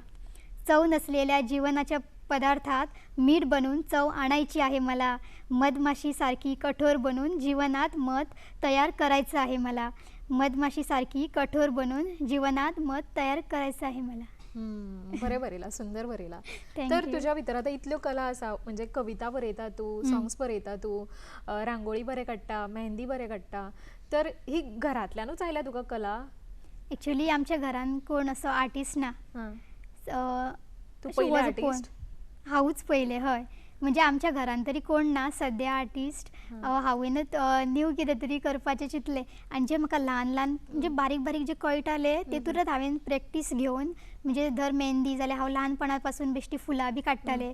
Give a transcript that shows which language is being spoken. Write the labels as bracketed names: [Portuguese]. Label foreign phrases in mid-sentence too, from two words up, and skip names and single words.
[Marathi] चव नसलेल्या जीवनाच्या पदार्थात मीठ बनवून चव आणायची आहे मला. मधमाशीसारखी कठोर बनून जीवनात मध तयार करायचं आहे मला. मधमाशीसारखी कठोर बनून जीवनात मध तयार करायचं आहे मला. [Konkani] बरे बरेला सुंदर बरेला. [English] Thank [Konkani] तर [English] you. [Konkani] तुझ्या भितर आता इतल्यो कला आसा, म्हणजे कविता बरयता तू, सॉंग्स बरयता तू, रांगोळी बरे काडटा, मेहंदी बरे काडटा, तर ही घरातल्यानूच आयल्या तुका कला? ॲक्च्युली आमच्या घरान कोण असो आर्टिस्ट ना. हां. तू अशें पयले [English] was artist? [Konkani] कोण हांवूच पयले. हय, म्हणजे आमच्या घरान तरी कोण ना सद्या आर्टिस्ट. हांवेनूच न्यू कितें तरी करपाचें चिंतलें आनी जे म्हाका ल्हान ल्हान म्हणजे बारीक बारीक जे कळटाले तेतूंतच हांवेन प्रॅक्टीस घेवन म्हणजे धर मेहंदी जाल्यार हांव ल्हानपणा पासून बेश्टी फुलां बी काडटालें.